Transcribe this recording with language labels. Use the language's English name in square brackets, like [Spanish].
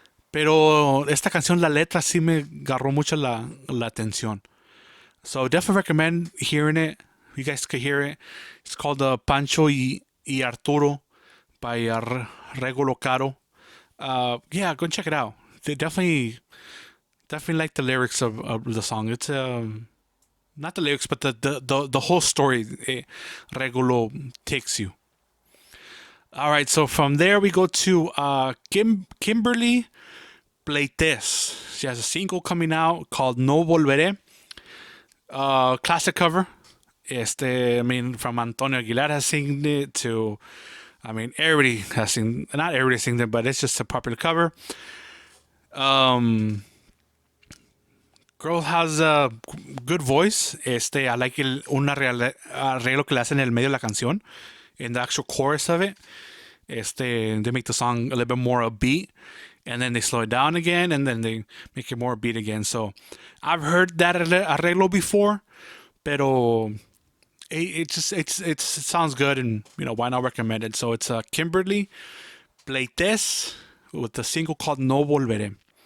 [Spanish] Pero esta canción, la letra sí me agarró mucho la atención. [English] So definitely recommend hearing it. You guys could hear it. It's called Pancho y Arturo by Regulo Caro. Yeah, go and check it out. They definitely like the lyrics of the song. It's not the lyrics, but the whole story Regulo takes you. All right, so from there we go to Kimberly Pleites. She has a single coming out called No Volveré. Classic cover. I mean, from Antonio Aguilar has seen it to, I mean, everybody has seen, not everybody has seen it, but it's just a popular cover. Girl has a good voice. I like [Spanish] arreglo que le hacen en el medio de la canción, [English] in the actual chorus of it. They make the song a little bit more upbeat, and then they slow it down again, and then they make it more upbeat again. So I've heard that arreglo before, [Spanish] pero [English] it sounds good, and why not recommend it? So it's Kimberly Pleites with the single called No Volveré.